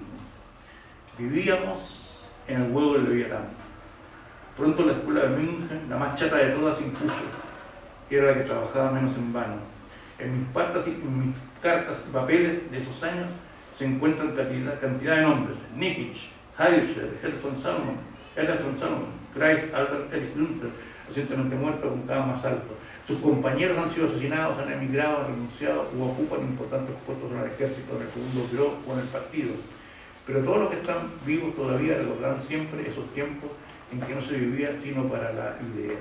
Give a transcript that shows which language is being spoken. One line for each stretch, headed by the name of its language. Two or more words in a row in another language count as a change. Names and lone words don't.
Spanish: Vivíamos en el huevo del Leviatán. Pronto la escuela de München, la más chata de todas, impuso. Era la que trabajaba menos en vano. En mis cartas y papeles de esos años se encuentran cantidad de nombres: Nikic, Heilscher, Ernst von Salomon, Kreis, Albert Erich Günther, recientemente muerto, apuntaba más alto. Sus compañeros han sido asesinados, han emigrado, han renunciado u ocupan importantes puestos en el ejército, en el segundo bureau o en el partido. Pero todos los que están vivos todavía recordarán siempre esos tiempos en que no se vivía sino para la idea.